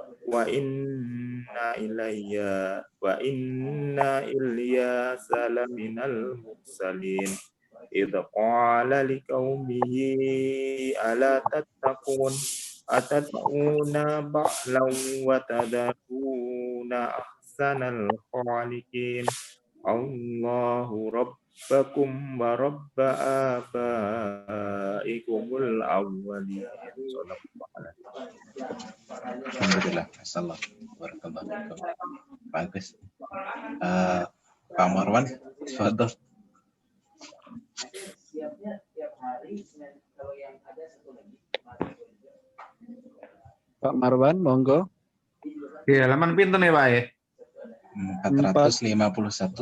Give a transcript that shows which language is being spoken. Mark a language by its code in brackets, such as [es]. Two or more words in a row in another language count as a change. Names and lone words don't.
[ar] وإن إلياس لمن المرسلين إذ قال لقومه ألا تتقون أتدعون بعلا وتذرون أحسن الخالقين الله ربكم ورب آبائكم الأولين. Alhamdulillah. السلام عليكم ورحمة الله وبركاته. [jv] Bagus. Pak Marwan, tafadhol. Pak Marwan, monggo. Di halaman pinten ya Pak ya? 451.